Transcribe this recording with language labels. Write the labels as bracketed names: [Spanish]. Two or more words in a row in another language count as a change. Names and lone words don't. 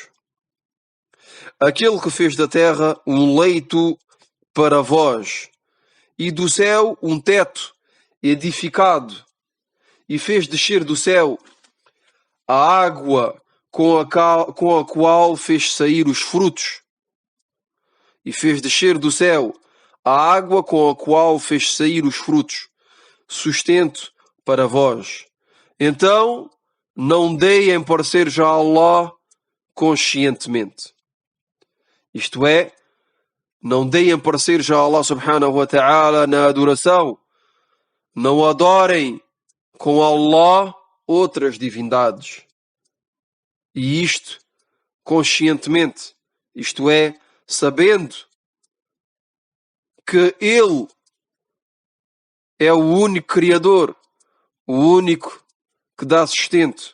[Portuguese] Aquele que fez da terra um leito para vós, e do céu um teto edificado, e fez descer do céu a água com a qual fez sair os frutos, e fez descer do céu a água com a qual fez sair os frutos, sustento para vós. Então, não deem pareceres a Allah conscientemente. Isto é, não deem pareceres a Allah [Arabic] سبحانه وتعالى [Portuguese] na adoração. Não adorem com Allah outras divindades. E isto conscientemente, isto é, sabendo que Ele é o único Criador, o único que dá sustento.